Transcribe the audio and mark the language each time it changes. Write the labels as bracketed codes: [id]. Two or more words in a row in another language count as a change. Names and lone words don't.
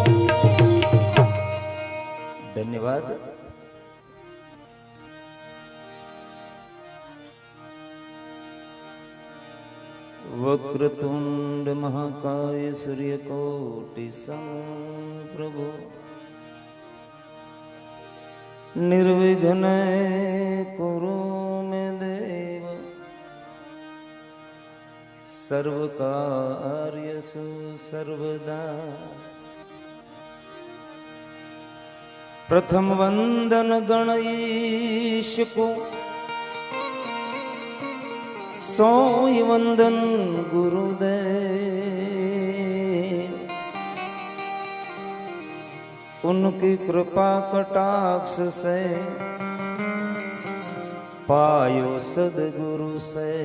[sa] ધન્યવાદ વક્રતુંડ મહાકાય સૂર્યકોટિ સમપ્રભો निर्विघ्न कुरु मे देव सर्व कार्यसु सर्वदा [hi] प्रथम वंदन गणेश को सोई वंदन गुरुदेव उनकी कृपा कटाक्ष से पायो सदगुरु से।